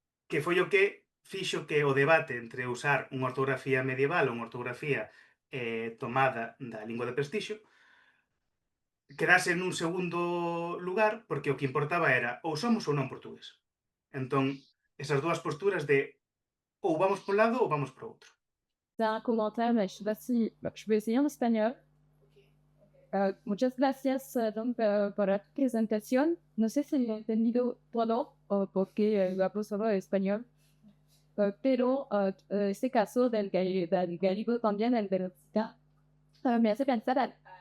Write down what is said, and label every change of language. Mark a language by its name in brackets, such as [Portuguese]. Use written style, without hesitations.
[Galician] Que foi o que fixo que o debate entre usar unha ortografía medieval ou unha ortografía tomada da lingua de prestixio quedase nun segundo lugar, porque o que importaba era ou somos ou non portugués. Entón, esas dúas posturas de ou vamos por un lado ou vamos por outro. [French] C'est un commentaire, mais je sais pas si. Je vais essayer en espagnol. [Spanish] Muchas gracias, por la presentación. No sé si he entendido todo porque lo hablo solo español, pero este caso del gallego también, el de la cita, me hace pensar,